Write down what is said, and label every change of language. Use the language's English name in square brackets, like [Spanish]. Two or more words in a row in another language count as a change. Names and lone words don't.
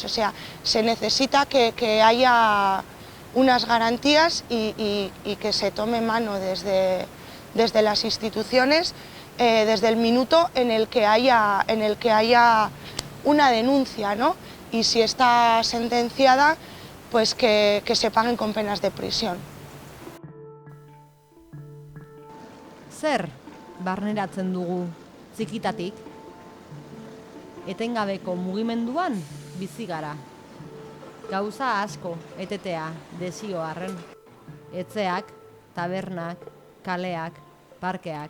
[Spanish] O sea, se necesita que haya unas garantías y que se tome mano desde las instituciones, desde el minuto en el que haya una denuncia, ¿no? Y si está sentenciada, pues que se paguen con penas de prisión. [Basque] Zer barneratzen dugu txikitatik? Etengabeko mugimenduan bizi gara. Gauza asko etetea desio arren. Etxeak, tabernak, kaleak, parkeak.